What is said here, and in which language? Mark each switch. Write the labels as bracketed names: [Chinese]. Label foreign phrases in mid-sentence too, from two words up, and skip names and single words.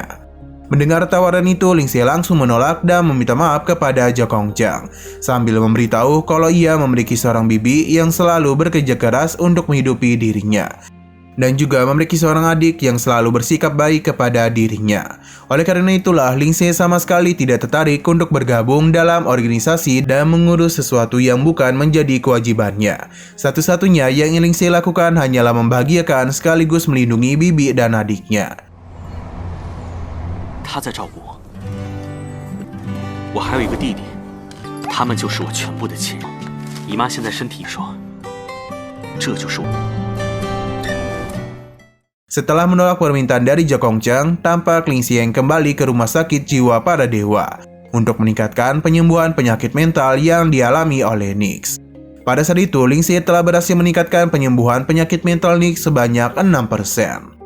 [Indonesian] Mendengar tawaran itu, Ling Xie langsung menolak dan meminta maaf kepada Jokong Cheng, sambil memberitahu kalau ia memiliki seorang bibi yang selalu bekerja keras untuk menghidupi dirinya, dan juga memiliki seorang adik yang selalu bersikap baik kepada dirinya. Oleh karena itulah, Ling Xie sama sekali tidak tertarik untuk bergabung dalam organisasi dan mengurus sesuatu yang bukan menjadi kewajibannya. Satu-satunya yang ingin Ling Xie lakukan hanyalah membahagiakan sekaligus melindungi bibi dan adiknya. [Chinese] 他在照顾我，我还有一个弟弟，他们就是我全部的亲人。姨妈现在身体说，这就是我。 [Indonesian] Setelah menolak permintaan dari Jokong Cheng, tampak Ling Xie kembali ke rumah sakit jiwa para dewa untuk meningkatkan penyembuhan penyakit mental yang dialami oleh Nyx. Pada saat itu, Ling Xie telah berhasil meningkatkan penyembuhan penyakit mental Nyx sebanyak 6%.